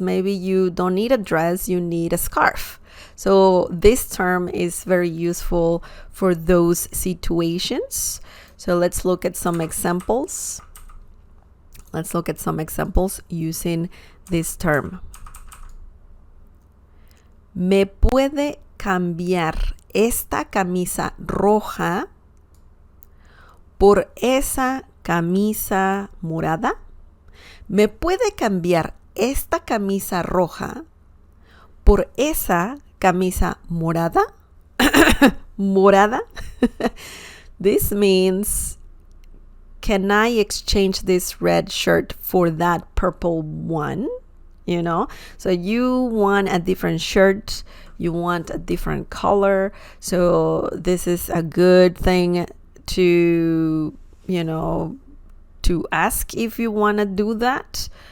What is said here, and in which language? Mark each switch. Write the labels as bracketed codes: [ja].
[en] Maybe you don't need a dress, you need a scarf. So this term is very useful for those situations. So let's look at some examples. Let's look at some examples using this term. [es] ¿Me puede cambiar esta camisa roja por esa camisa morada? ¿Me puede cambiar esta camisa roja por esa camisa morada? Morada? [en] This means, can I exchange this red shirt for that purple one? So you want a different shirt, you want a different color. So this is a good thing to, to ask if you want to do that.